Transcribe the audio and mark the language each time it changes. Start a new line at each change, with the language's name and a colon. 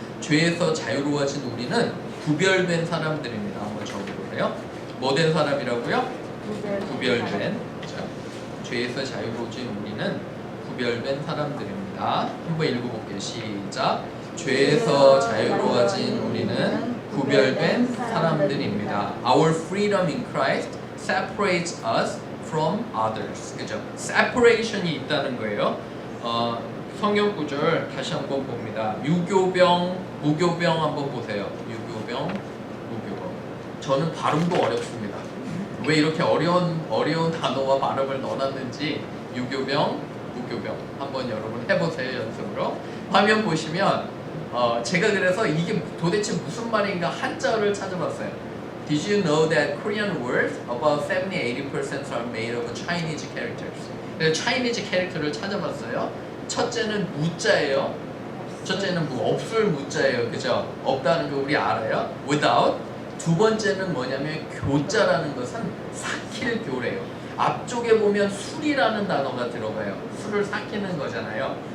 Korean: 죄에서 자유로워진 우리는 구별된 사람들입니다. 한번 적어보세요. 뭐 된 사람이라고요? 구별된. 자, 죄에서 자유로워진 우리는 구별된 사람들입니다. 한번 읽어볼게요. 시작. 죄에서 자유로워진 우리는 구별된 사람들입니다.
English: Our freedom in Christ separates us from others.
Korean: 그죠? separation이 있다는 거예요. 성경 구절 다시 한번 봅니다. 유교병, 무교병 한번 보세요. 유교병, 무교병. 저는 발음도 어렵습니다. 왜 이렇게 어려운 단어와 발음을 넣어놨는지 유교병, 무교병 한번 여러분 해보세요. 연습으로. 화면 보시면 제가 그래서 이게 도대체 무슨 말인가 한자어를 찾아봤어요.
English: Did you know that Korean words about 70-80% are made of Chinese characters?
Korean: 그래서 Chinese 캐릭터를 찾아봤어요. 첫째는 무자예요. 첫째는 없을 무자예요. 그죠? 없다는 거 우리 알아요. Without. 두 번째는 뭐냐면 교자라는 것은 삭힐 교래요. 앞쪽에 보면 술이라는 단어가 들어가요. 술을 삭히는 거잖아요.